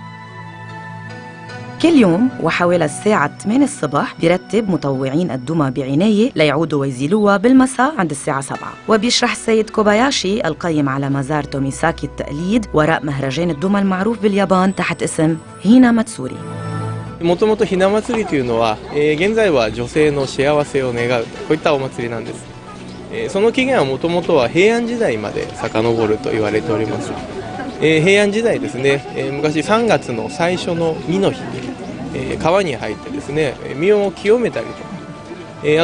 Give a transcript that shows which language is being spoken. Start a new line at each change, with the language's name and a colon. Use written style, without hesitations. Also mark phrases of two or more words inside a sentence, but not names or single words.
Arabic: كل يوم وحوالي الساعة 8 الصبح بيرتب مطوعين الدمى بعناية ليعودوا ويزيلوها بالمساء عند الساعة 7. وبيشرح السيد كوباياشي القيم على مزار توميساكي التقليد وراء مهرجان الدمى المعروف باليابان تحت اسم هينا ماتسوري.
Japanese: もともとひな祭りというのは、現在は女性の幸せを願うこういったお祭りなんです。その起源はもともとは平安時代まで遡ると言われております。平安時代ですね、昔3月の最初の2の日に、川に入ってですね、身を清めたりとか、あ